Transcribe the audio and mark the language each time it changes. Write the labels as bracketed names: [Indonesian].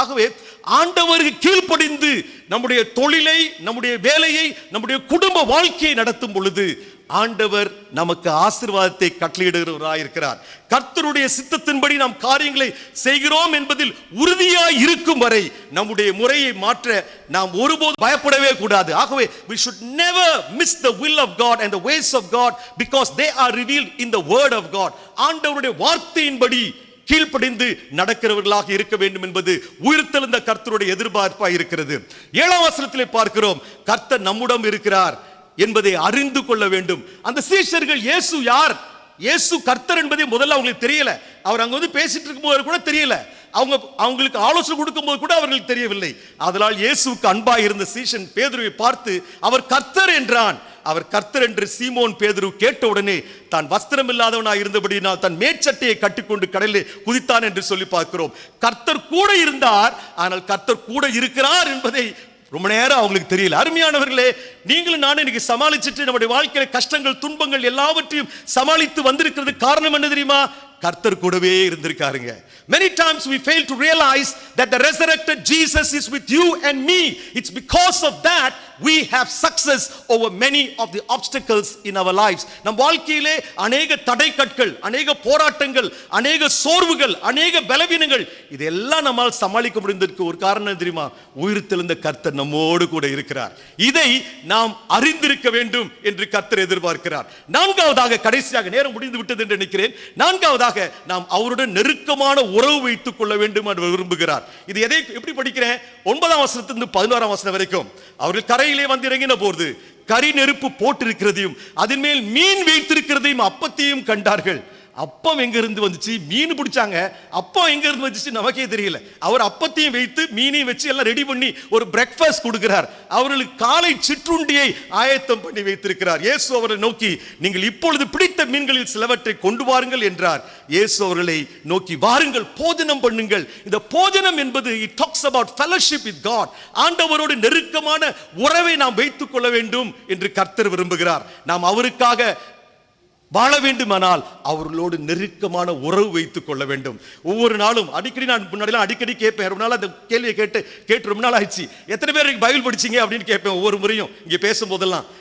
[Tamil] ஆகவே ஆண்டவருக்கு கீழ்ப்படிந்து நம்முடைய தொழிலை, நம்முடைய வேலையை, நம்முடைய குடும்ப வாழ்க்கையை நடத்தும் பொழுது ஆண்டவர் நமக்கு ஆசீர்வாதத்தை கட்டளையிடுகிறவராய் இருக்கிறார். கர்த்தருடைய சித்தத்தின்படி நாம் காரியங்களை செய்கிறோம் என்பதில் உறுதியாய் இருக்கும் வரை நம்முடைய முறையை மாற்ற நாம் ஒருபோதும் பயப்படவே கூடாது. [English] ஆகவே we should never miss the will of God and the ways of God because they are revealed in the word of God. [Tamil] ஆண்டவருடைய வார்த்தையின்படி கீழ்ப்படிந்து நடக்கிறவர்களாக இருக்க வேண்டும் என்பது உயிர்த்தெழுந்த கர்த்தருடைய எதிர்பார்ப்பாய் இருக்கிறது. 7ஆம் வசனத்திலே பார்க்கிறோம், கர்த்தர் நம்முடன் இருக்கிறார் என்பதை அறிந்து கொள்ள வேண்டும். அந்த சீஷர்கள் இயேசு யார், இயேசு கர்த்தர் என்பதை முதல்ல அவங்களுக்கு தெரியல. அவர் அங்க வந்து பேசிட்டு இருக்கும்போது கூட தெரியல. அவங்களுக்கு ஆலோசனை கொடுக்கும் போது கூட அவர்களுக்கு தெரியவில்லை. அதனால் இயேசுவுக்கு அன்பாய் இருந்த சீஷன் பேதுருவை பார்த்து அவர் கர்த்தர் என்றான். அவர் கர்த்தர் என்று சீமோன் பேதுரு கேட்ட உடனே தான் வஸ்திரம் இல்லாதவனாய் இருந்தபடியினால் தன் மேற்சட்டையை கட்டிக்கொண்டு கடலில் குதித்தான் என்று சொல்லி பார்க்கிறோம். கர்த்தர் கூட இருந்தார், ஆனால் கர்த்தர் கூட இருக்கிறார் என்பதை ரொம்ப நேரம் அவங்களுக்கு தெரியல. அருமையானவர்களே, நீங்களும் நானும் இன்னைக்கு சமாளிச்சுட்டு நம்முடைய வாழ்க்கையில கஷ்டங்கள், துன்பங்கள் எல்லாவற்றையும் சமாளித்து வந்திருக்கிறது காரணம் என்ன தெரியுமா? கர்த்தர் கூடவே இருந்திருக்காருங்க. [English] Many times we fail to realize that the resurrected Jesus is with you and me. It's because of that we have success over many of the obstacles in our lives. [Tamil] நம் வாழ்க்கையிலே அநேக தடைக்கற்கள், அநேக போராட்டங்கள், அநேக சோர்வுகள், அநேக பலவீனங்கள், இதெல்லாம் நம்மால் சமாளிக்க முடிந்ததற்கு ஒரு காரணம் தெரியுமா? உயிர்த்தெழுந்த கர்த்தர் நம்மோடு கூட இருக்கிறார். இதை நாம் அறிந்திருக்க வேண்டும் என்று கர்த்தர் எதிர்பார்க்கிறார். நான்காவதாக, கடைசியாக நேரம் முடிந்து விட்டது என்று நினைக்கிறேன், நான்காவதாக நாம் அவருடன் நெருக்கமான உறவு வைத்துக் கொள்ள வேண்டும் என்று விரும்புகிறார். இது எதை எப்படி படிக்கிறேன்? 9ஆம் வசனத்திலிருந்து 11ஆம் வசனம் வரைக்கும். அவர்கள் கரையிலே வந்து இறங்கின போது கரி நெருப்பு போட்டிருக்கிறதையும் அதன் மேல் மீன் வைத்திருக்கிறதையும் அப்பத்தையும் கண்டார்கள். அப்பம் எங்க இருந்து வந்துச்சு, மீன் பிடிச்சாங்க, அப்பம் எங்க இருந்து வந்துச்சு நமக்கே தெரியல. அவர் அப்பத்தையும் வைத்து மீனையும் வச்சு எல்லாம் ரெடி பண்ணி ஒரு பிரேக்ஃபாஸ்ட் கொடுக்கிறார். அவர்களுக்கு காலை சிற்றுண்டியை ஆயத்தம் பண்ணி வைத்திருக்கிறார். இயேசு அவரை நோக்கி, நீங்கள் இப்பொழுது பிடித்த மீன்களில் சிலவற்றை கொண்டு வாருங்கள் என்றார். இயேசு அவர்களை நோக்கி, வாருங்கள் போஜனம் பண்ணுங்கள். இந்த போஜனம் என்பது [English] it talks about fellowship with God. [Tamil] ஆண்டவரோடு நெருக்கமான உறவை நாம் வைத்துக் கொள்ள வேண்டும் என்று கர்த்தர் விரும்புகிறார். நாம் அவருக்காக வாழ வேண்டுமானால் அவர்களோடு நெருக்கமான உறவு வைத்துக் கொள்ள வேண்டும். ஒவ்வொரு நாளும் அடிக்கடி, நான் முன்னாடிலாம் அடிக்கடி கேட்பேன், ரொம்ப நாள் அந்த கேள்வியை கேட்டு ரொம்ப நாள் ஆயிடுச்சு, எத்தனை பேருக்கு பைபிள் படிச்சீங்க அப்படின்னு கேட்பேன் ஒவ்வொரு முறையும் இங்கே பேசும்போதெல்லாம்.